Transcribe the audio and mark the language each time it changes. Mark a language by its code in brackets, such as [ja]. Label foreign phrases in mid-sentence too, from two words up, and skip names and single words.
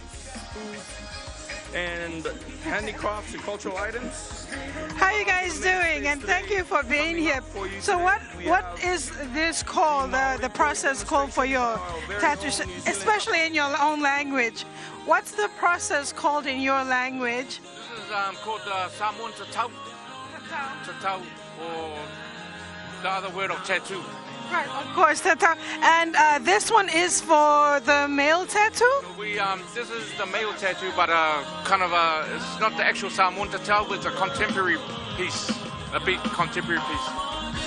[en] And handicrafts and cultural items. How are you guys doing? And thank you for being here. So what is this called, the process called for your tattoos, especially in your own language? What's the process called in your language? This is called Samoan tatau. Tatau, or the other word of tattoo. Right, of course, tatau. And this one is for the male tattoo? This is the male tattoo, but it's not the actual Samoan tatau, it's a contemporary piece, a big contemporary piece.